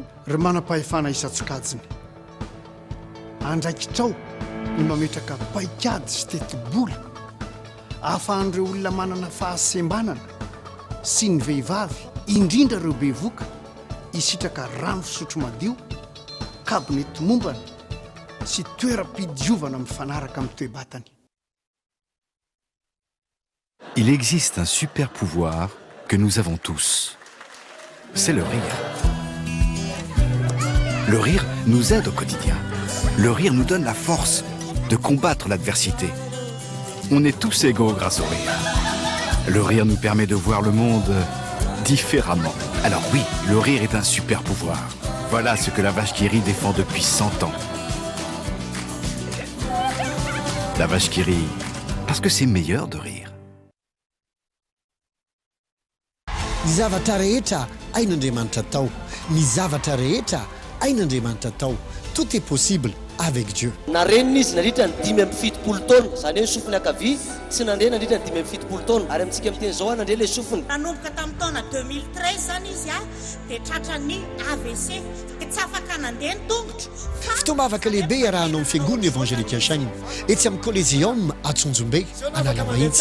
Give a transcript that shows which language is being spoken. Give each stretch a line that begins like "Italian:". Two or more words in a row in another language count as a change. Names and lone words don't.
Malagasy: Ry manam-pahefana isan-tsokajiny andraikitrao ny mametraka paikady sy teti-bola ahafahan'ireo olona manana fahasembanana sy ny vehivavy indrindra ireo bevoka isitraka rano fisotro madio, kabinety mombana sy toeram-pidiovana mifanaraka amin'ny toe-batany.
French: Il existe un super pouvoir que nous avons tous. C'est le rire. Le rire nous aide au quotidien. Le rire nous donne la force de combattre l'adversité. On est tous égaux grâce au rire. Le rire nous permet de voir le monde différemment. Alors oui, le rire est un super pouvoir. Voilà ce que la vache qui rit défend depuis 100 ans. La vache qui rit, parce que c'est meilleur de rire.
Malagasy: Ny zavatra rehetra ain'Andriamanitra tao. Ny zavatra rehetra ain'Andriamanitra tao.
French: Tout est possible avec Dieu.
Malagasy: Narenina izy nandritra ny 5 taona, zany hoe sofiny akavia tsy nandre nandritra ny 5 taona ary amintsika amin'ny teny zao nandre le sofiny. Nanomboka tamin'ny taona 2013 zany izy dia tratrany AVC dia tsy afaka nandeha ny tongotra. Fotoana afaka lehibe iarahanao amin'ny fiangonana evangelika Ansaigny etsy amin'ny Collégium Atsonjombe Analamahitsy.